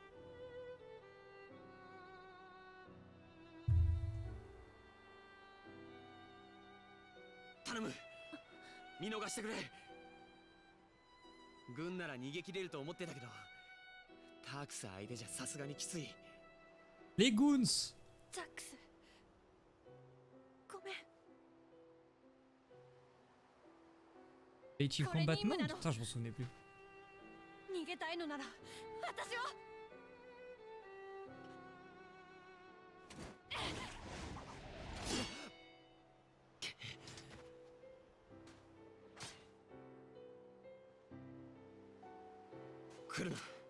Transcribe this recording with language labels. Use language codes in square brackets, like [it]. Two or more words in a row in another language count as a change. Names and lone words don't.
[ja] 頼む、見逃してくれ。軍なら逃げ切れると思ってたけど、タークス相手じゃさすがにきつい。 [fr] Les Goons! [ja] ザックス、ごめん。 Creative Colin [fr] Combat? Non, Immunano. putain, je m'en souvenais plus. [ja] 逃げたいのなら私は。来るな。